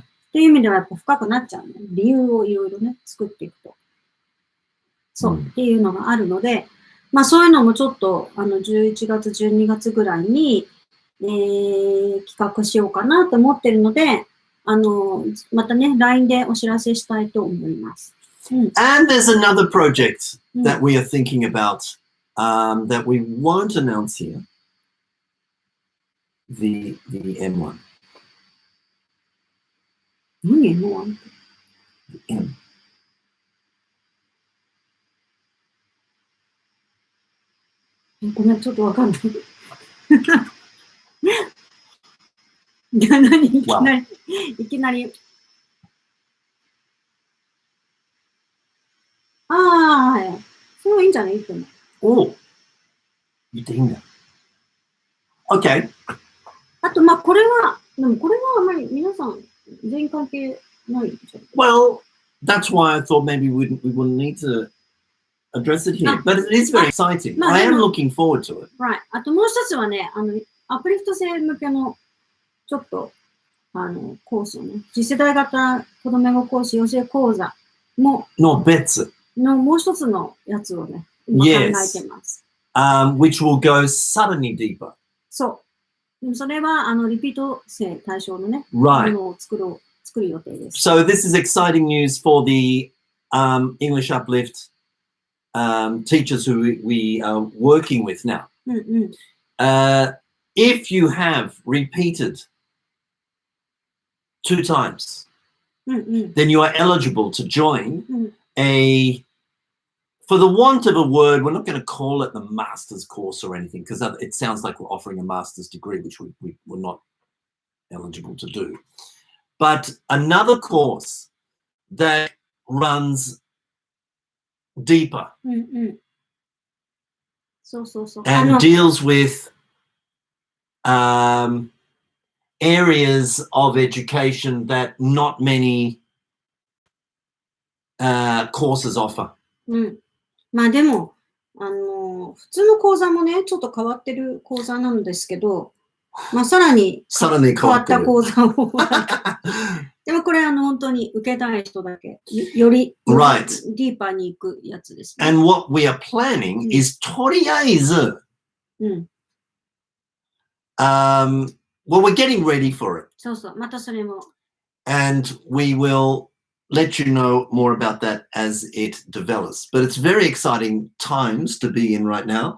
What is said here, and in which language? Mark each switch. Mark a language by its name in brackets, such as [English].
[Japanese] っていう意味ではやっぱ深くなっちゃうね。理由をいろいろね、作っていくと。そう、っていうのがあるので、まあそういうのもちょっと、11月、12月ぐらいに、企画しようかなと思ってるので、またね、LINE でお知らせしたいと思います。 [English] And there's another project that we are thinking about that we won't announce here. The M1. [Japanese] 何 M1? [English] The M. [Japanese] ごめん、ちょっとわかんない。何いきなり。はい。それはいいんじゃないって思う。お言っていいんだ。OK。あと、まあ、これはあんまり皆さん、全員関係ないんじゃない [English] Well, that's why I thought maybe we wouldn't need to address it here. But it is very exciting. I am looking forward to it. Right. [Japanese] あともう一つはね、アプリフト生向けの、ちょっと、コースをね、次世代型子ども英語講師養成講座も、の別のもう一つのやつをね、今考えてます。 [English] which will go suddenly deeper. [Japanese] そう。でもそれは、リピート生対象のね、ものを作る予定です。 [English] So this is exciting news for the English Uplift teachers who we are working with now. If you have repeated 2 times, then you are eligible to join for the want of a word, we're not going to call it the master's course or anything, because it sounds like we're offering a master's degree, which we were not eligible to do. But another course that runs deeper [Japanese] うんうん。そうそうそう。 [English] and deals with areas of education that not many courses offer. [Japanese] うん。まあでも、普通の講座もね、ちょっと変わってる講座なんですけど、まあさらに変わった講座を。でもこれ本当に受けたい人だけ、よりディーパーに行くやつですね。 [English] And what we are planning is [Japanese] とりあえず、 [English] well, we're getting ready for it. [Japanese] そうそう、またそれも。 [English] And we will let you know more about that as it develops. But it's very exciting times to be in right now.